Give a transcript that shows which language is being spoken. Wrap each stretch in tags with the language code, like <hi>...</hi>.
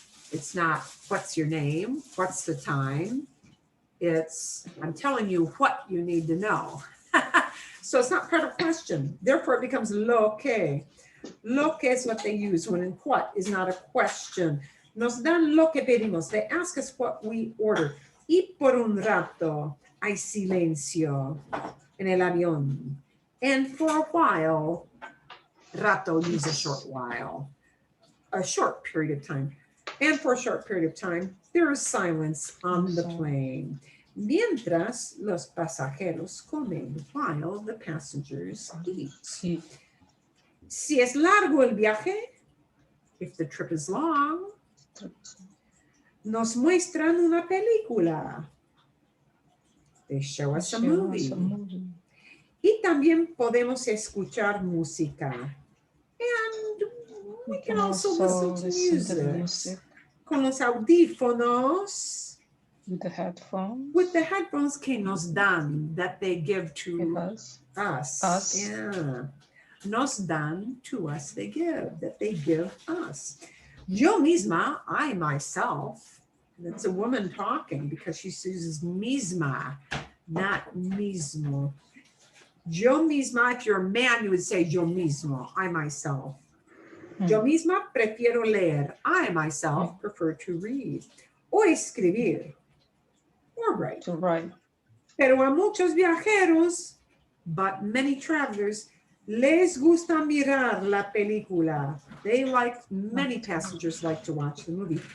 <en>It's not what's your name, what's the time. It's I'm telling you what you need to know. So it's not part of a question. Therefore it becomes lo que. Lo que is what they use when in what is not a question.</en> <es>Nos dan lo que pedimos.</es> <en>They ask us what we order.</en> <es>Y por un rato hay silencio en el avión.</es> <en>And for a while, rato means a short while, a short period of time. And for a short period of time, there is silence on the plane.</en> <es>Mientras los pasajeros comen</es> <en>while the passengers eat.</en> <es>Si es largo el viaje,</es> <en>if the trip is long,</en> <es>nos muestran una película.</es> <en>They show us a movie.</en> <es>Y también podemos escuchar música.</es> <en>And we can also listen to music.</en> <es>Con los audífonos.</es> <en>With the headphones. With the headphones</en> <es>que nos dan,</es> <en>that they give to us. Yeah.</en> <es>Nos dan</es> <en>to us, they give, that they give us.</en> <es>Yo misma,</es> <en>I myself, that's a woman talking because she uses misma, not mismo.</en> <es>Yo misma,</es> <en>if you're a man, you would say</en> <es>yo mismo,</es> <en>I myself.</en> <es>Yo misma prefiero leer.</es> <en>I myself prefer to read.</en> <es>O escribir.</es> <en>Or write. To write.</en> <es>Pero a muchos viajeros,</es> <en>but many travelers,</en> <es>Les gusta mirar la película.</es> <en>They like, many passengers like to watch the movie.</en>